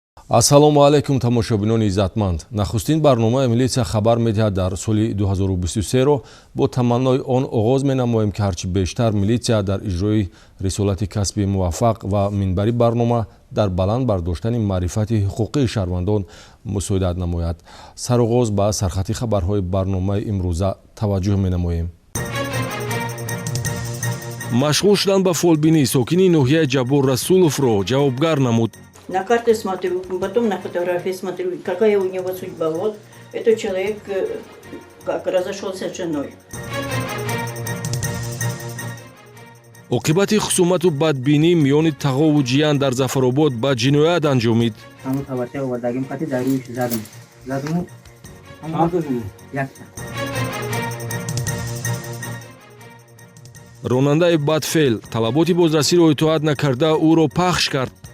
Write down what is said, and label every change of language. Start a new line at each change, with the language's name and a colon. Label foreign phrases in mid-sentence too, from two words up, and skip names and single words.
Tajik: Ассалому алейкум тамошобинони иззатманд. Нахустин барномаи милитсия хабар медиҳад дар соли 2023-ро бо таманнои он оғоз менамоем ки ҳарчи бештар милитсия дар иҷрои рисолати касби муваффақ ва минбари барнома дар баланд бардоштани маърифати ҳуқуқии шаҳрвандон мусоидат намояд. Сароғоз ба сархати хабарҳои барномаи имрӯза таваҷҷӯҳ менамоем. Машғул шудан ба фолбинӣ сокини ноҳияи Ҷаббор Расуловро ҷавобгар намуд.
Russian: На карты смотрю, потом на фотографии смотрю, какая у него судьба. Вот этот человек как разошелся с женой.
Tajik: Оқибати хусумату бадбинӣ миёни Тағову Ҷиян дар Зафаробод ба ҷиноят анҷомид. Ронандаи бадфеъл талаботи бозрасиро итоат накарда ӯро пахш кард.